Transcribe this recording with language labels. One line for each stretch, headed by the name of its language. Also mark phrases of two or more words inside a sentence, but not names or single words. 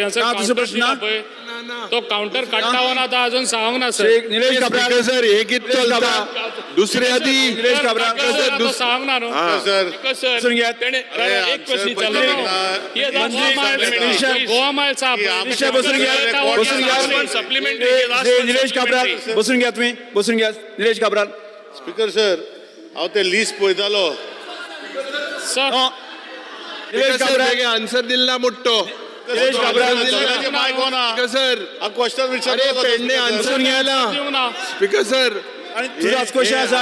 Konkani: ना, दुसरो प्रश्न ना. पळय तो काउंटर काडटा हो ना तो अजून सांगूंक ना सर श्री निलेश काब्राल सर हे कितें चलता दुसरे आदी निलेश काब्राल तो सांगूंक ना न्हू सर
Marathi: बसून घ्या.
Konkani: एक क्वेश्चन गोवा मायल्स
Marathi: विषय बसून घ्या बसून घ्या श्री निलेश काब्राल बसून घ्या तुम्ही बसून घ्या निलेश काब्राल
English: Speaker sir
Konkani: हांव ते लिस्ट पळयतालो सर निलेश काब्राल आन्सर दिला मुट्टो निलेश काब्राल
English: Speaker sir
Konkani: हा क्वेश्चन अरे विचारलो
Marathi: पेडणे आन्सर घ्यायला
Konkani: दिवं ना
English: Speaker sir
Konkani: आणि तुझाच क्वेश्चन आसा